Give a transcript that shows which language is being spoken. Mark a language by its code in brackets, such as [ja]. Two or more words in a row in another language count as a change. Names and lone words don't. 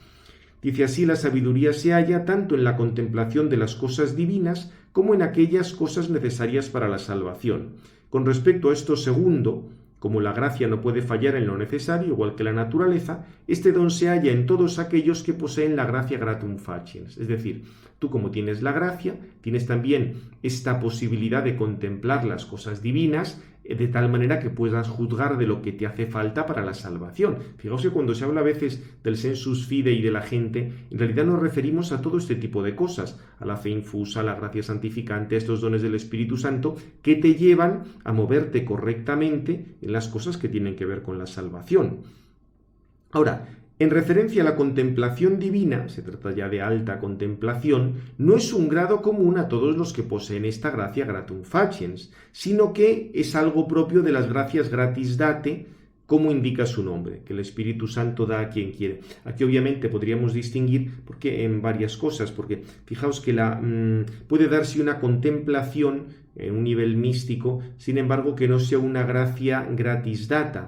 [es] Dice así: la sabiduría se halla tanto en la contemplación de las cosas divinas como en aquellas cosas necesarias para la salvación. Con respecto a esto segundo, como la gracia no puede fallar en lo necesario, igual que la naturaleza, este don se halla en todos aquellos que poseen la [la] gratia gratum faciens. [es] Es decir, tú, como tienes la gracia, tienes también esta posibilidad de contemplar las cosas divinas, de tal manera que puedas juzgar de lo que te hace falta para la salvación. Fijaos que cuando se habla a veces del [la] sensus fidei [es] de la gente, en realidad nos referimos a todo este tipo de cosas, a la fe infusa, a la gracia santificante, a estos dones del Espíritu Santo, que te llevan a moverte correctamente en las cosas que tienen que ver con la salvación. Ahora, en referencia a la contemplación divina, se trata ya de alta contemplación, no es un grado común a todos los que poseen esta gracia [la] gratum faciens, [es] sino que es algo propio de las gracias [la] gratis date, [es] como indica su nombre, que el Espíritu Santo da a quien quiere. Aquí obviamente podríamos distinguir porque en varias cosas, porque fijaos que puede darse una contemplación en un nivel místico, sin embargo que no sea una gracia [la] gratis data.